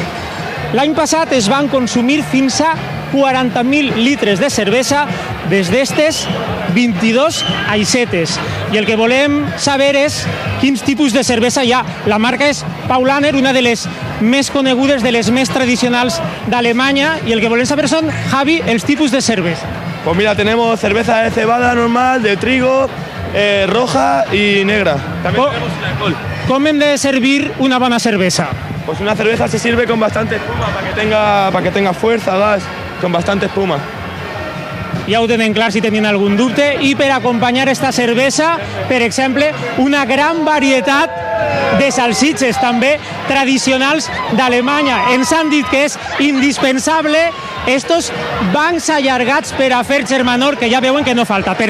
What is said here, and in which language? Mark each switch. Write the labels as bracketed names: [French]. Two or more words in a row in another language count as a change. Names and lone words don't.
[Catalan] L'any passat es van consumir fins a 40.000 litres de cervesa des d'estes 22 aixetes. I el que volem saber és quins tipus de cervesa hi ha. La marca és Paulaner, una de les més conegudes, de les més tradicionals d'Alemanya. I el que volem saber són, Javi, els tipus de cervesa. [Spanish] Pues mira, tenemos cerveza de cebada normal, de trigo, roja y negra. También tenemos un alcohol. [Catalan] Com hem de servir una bona cervesa? [Spanish] Pues una cerveza se sirve con bastante espuma para que tenga fuerza, gas, con bastante espuma. [Catalan] Ja ho tenen clar si tenien algun dubte. I per acompanyar esta cervesa, per exemple, una gran varietat de salsitxes, també tradicionals d'Alemanya. Ens han dit que és indispensable estos bancs allargats per a fer germanor, que ja veuen que no falta.